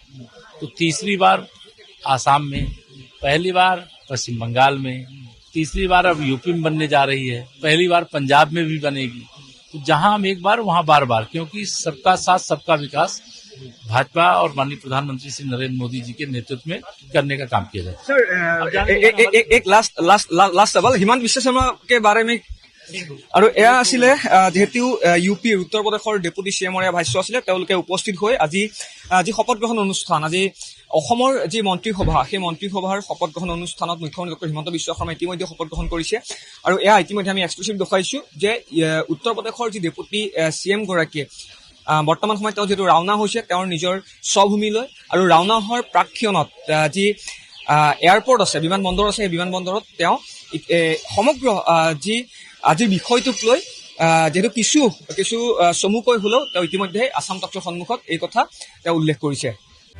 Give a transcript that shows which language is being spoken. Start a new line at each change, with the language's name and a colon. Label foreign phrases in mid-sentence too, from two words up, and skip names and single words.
Hindi: तो तीसरी बार आसाम में, पहली बार पश्चिम बंगाल में, तीसरी बार अब यूपी में बनने जा रही है, पहली बार पंजाब में भी बनेगी। तो जहां हम एक बार वहां बार बार, क्योंकि सबका साथ सबका विकास भाजपा और माननीय प्रधानमंत्री श्री नरेंद्र मोदी जी के नेतृत्व में करने का काम किया जाए। सर, एक लास्ट सवाल हिमंत बिश्व शर्मा के बारे में।
Assamese: আৰু এয়া আছিলে যেহেতু ইউপিৰ উত্তৰ প্ৰদেশৰ
English: deputy CM
Assamese: ভাষ্য আছিলে, তেওঁলোকে উপস্থিত হৈ আজি যি শপত গ্ৰহণ অনুষ্ঠান, আজি অসমৰ যি মন্ত্ৰীসভা সেই মন্ত্ৰীসভাৰ শপত গ্ৰহণ অনুষ্ঠানত মুখ্যমন্ত্ৰী ডক্টৰ হিমন্ত বিশ্ব শৰ্মাই ইতিমধ্যে শপত গ্ৰহণ কৰিছে। আৰু এয়া ইতিমধ্যে আমি এক্সক্লুচিভ দেখুৱাইছো যে উত্তৰ প্ৰদেশৰ যি
English: deputy CM
Assamese: গৰাকীয়ে বৰ্তমান সময়ত তেওঁ যিহেতু ৰাওনা হৈছে তেওঁৰ নিজৰ স্বভূমিলৈ, আৰু ৰাওনা হোৱাৰ প্ৰাক্ষণত যি এয়াৰপৰ্ট আছে, বিমানবন্দৰ আছে, সেই বিমানবন্দৰত তেওঁ সমগ্ৰ যি আজিৰ বিষয়টোক লৈ যেহেতু কিছু চমুকৈ হলেও তেওঁ ইতিমধ্যে আসাম তথ্যৰ সন্মুখত এই কথা তেওঁ উল্লেখ কৰিছে।